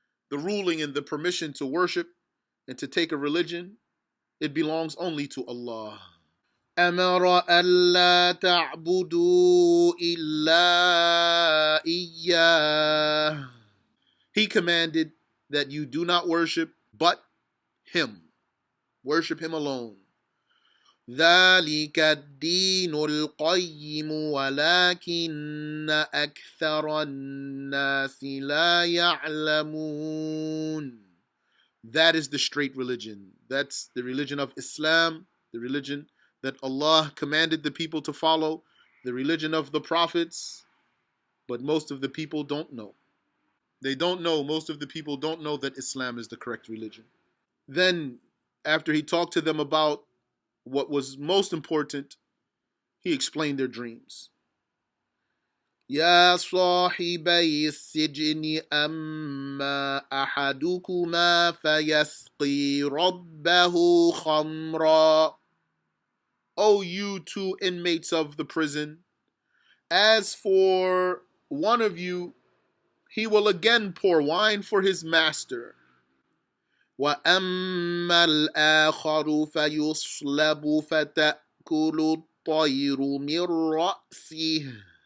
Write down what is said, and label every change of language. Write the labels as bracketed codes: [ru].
[en] The ruling and the permission to worship and to take a religion, it belongs only to Allah. [ar] أمر ألا تعبدوا إلا إياه. [en] He commanded that you do not worship but Him. Worship Him alone. [ar] ذلك الدين القيم ولكن أكثر الناس لا يعلمون. [en] That is the straight religion. That's the religion of Islam, the religion that Allah commanded the people to follow, the religion of the prophets, but most of the people don't know. They don't know, most of the people don't know that Islam is the correct religion. Then, after he talked to them about what was most important, he explained their dreams. [ar] يا صاحبي السجن أما أحدكما فيسقي ربه خمرا. [en] O you two inmates of the prison, as for one of you, he will again pour wine for his master. [ar] وَأَمَّا الْآخَرُ فَيُصْلَبُ فَتَأْكُلُ الطَّيْرُ مِنْ رَأْسِهِ.